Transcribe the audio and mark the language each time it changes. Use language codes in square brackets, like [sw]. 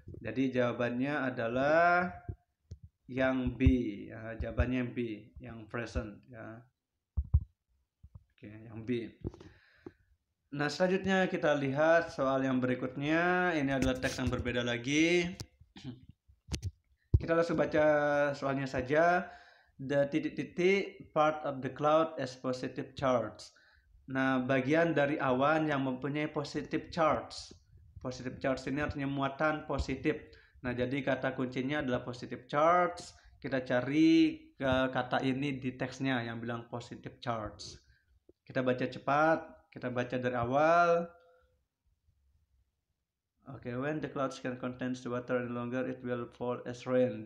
[id] Jadi jawabannya adalah yang B. Ya, jawabannya yang B, yang present ya. Oke, yang B. Nah, selanjutnya kita lihat soal yang berikutnya. Ini adalah teks yang berbeda lagi. Kita langsung baca soalnya saja. [en] The [id] titik-titik [en] part of the cloud as positive charge. [id] Nah, bagian dari awan yang mempunyai positive charge. Positive charge ini artinya muatan positif. Nah, jadi kata kuncinya adalah positive charge. Kita cari kata ini di teksnya yang bilang positive charge. Kita baca cepat, kita baca dari awal. [en] Oke, when the clouds can contain the water no longer it will fall as rain.